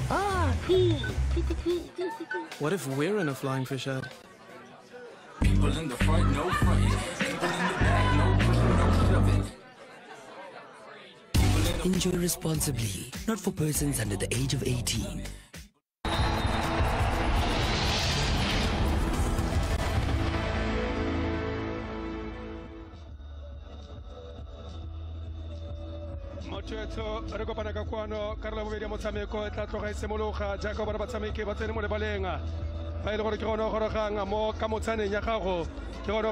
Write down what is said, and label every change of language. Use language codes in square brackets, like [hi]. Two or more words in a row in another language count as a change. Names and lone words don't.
[en] Ah, What if we're in a flying fish ad? people in the front, no front. People in the back, no shoving. Enjoy responsibly, not for persons under the age of 18. [tn] Motswetso re kopana ka kwano karolo bobedi ya motshameko e tla tloga e simologa jaaka bona batshameki ba tsene mo lebaleng fa e le gore ke gone o gorogang mo ka motsaneng ya gago ke gone o